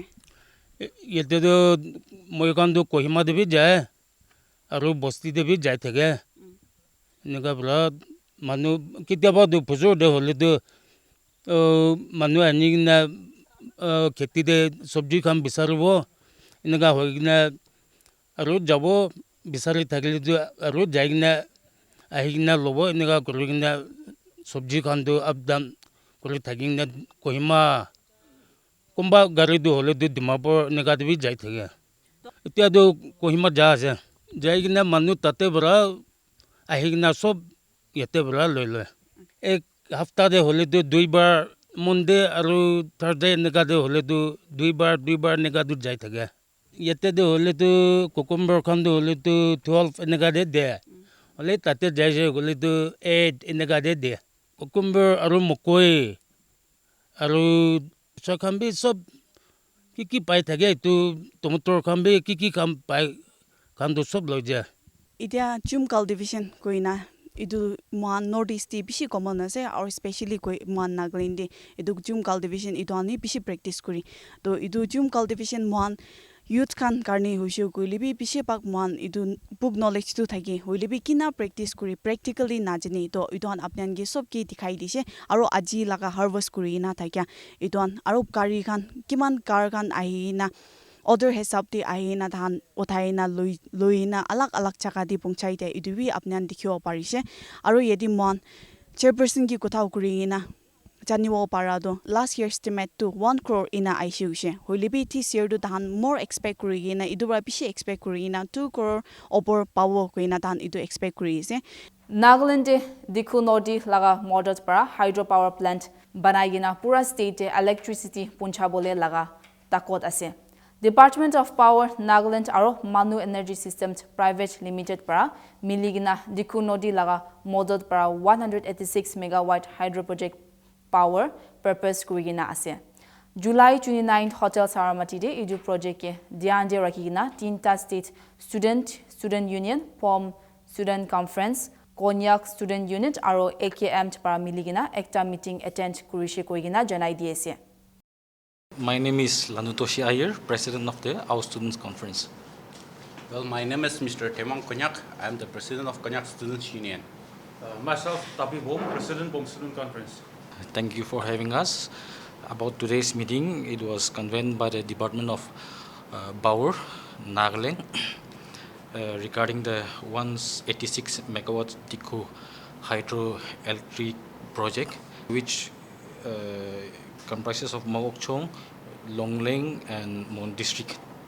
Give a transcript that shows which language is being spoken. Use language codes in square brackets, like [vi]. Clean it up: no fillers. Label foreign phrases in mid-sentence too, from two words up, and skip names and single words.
[nag] Yete do moikan do Kohima de bi jaye aro bosti de bi jaye thage. Nega bra manu kitaba do pujo de hole do manu ani na kheti de sabji kham bisarbo nega hoigna aro jabo bisari thagile do aro jaigna ahigna lobo nega kurigna sabji khan tu [en] up down [nag] kuri thaking na Kohima kumba gari du hole du Dimapur nega devi jai thege itia du Kohima ja ase jai gina manu tate bra ahigna sob yete bra loile ek hafta de hole du dui bar Monday aru Thursday nega de hole du dui bar nega du jai thege yete de hole du cucumber khan du hole du 12 nega de hole tate jai je hole du 8 nega de cucumber aru mokoi aru sakhan bi sob kiki pai thage tu tomato khan bi kiki kam pai khan du sob loi ja Itia [en] chum cultivation [nag] koina idu man northeast ti bishi common ase or especially koi man Nagaland de idu [en] chum cultivation [nag] idu ani bishi practice kuri to idu [en] chum cultivation [nag] man youth kan karni hoishu koile bi bishi pak man idu [en] book knowledge [nag] tu thaki hoile bi kina practice kuri practically na jani to idu an apnan ge sob ki dikhai dise aro aji laga harvest kuri na thakya idu an aro kari khan kiman kar khan ahi na order hesab ti ahina dhan uthaina loina alag alag chaka di pungchai te iduwi apnan dikhio parise aro yedi mon chairperson ki kotha kurina janiwo parado [en] last year estimate [nag] to 1 crore ina aishu she hoilibi [en] this year [nag] do dhan [en] more expect [nag] kurina idura bishi expect kurina 2 crore [en] over power [nag] kuina dhan idu expect kurise Nagaland dikhu nodi laga models para hydropower plant banaigina pura state electricity puncha bole laga takot ase Department of Power Nagaland aro Manu Energy Systems Private Limited para miligina dikhu nodi laga model para [en] 186 megawatt hydro project power purpose [nag] kurigina ase July 29 Hotel Saramati de idu project ke dhyan de rakigina tinta [en] state student union [nag] POM [en] student conference [nag] Konyak student unit aro AKM para miligina ekta [en] meeting attend [nag] kurishe kurigina janai diese [en] My name is Lanutoshi Ayer, President of the Our Students Conference. Well, my name is Mr. Temang Konyak. I am the President of Konyak Students Union. Myself, Tapi Bom, President Bom Student Conference. Thank you for having us. About today's meeting, it was convened by the Department of Power, Nagaland, regarding the 186 megawatt Dikhu hydroelectric project, which comprises of Mawokchong, Longleng, and Mon District.